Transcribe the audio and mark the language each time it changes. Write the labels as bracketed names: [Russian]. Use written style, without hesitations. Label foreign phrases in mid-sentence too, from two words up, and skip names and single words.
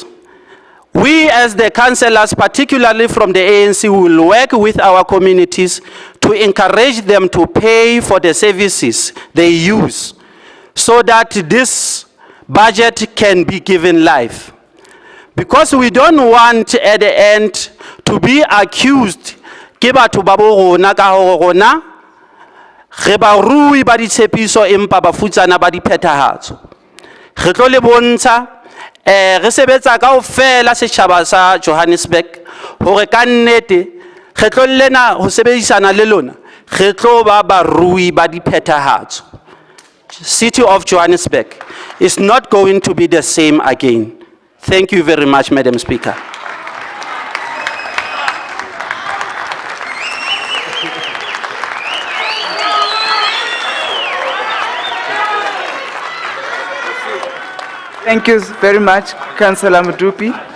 [English] We as the councillors, particularly from the ANC, will work with our communities to encourage them to pay for the services they use, so that this budget can be given life. Because we don't want at the end to be accused [Southern Sotho] ke batho ba bo rona ka hore rona re ba rui ba ditshepiso empa ba futsana ba diphethahatso. Re tlo le bontsha re sebetsa kaofela setjhaba sa Johannesburg hore ka nnete re tlo lena ho sebedisana le lona, re tlo ba barui ba diphethahatso. [English] City of Johannesburg is not going to be the same again. Thank you very much, Madam Speaker. Thank you very much, Councillor Mudupi.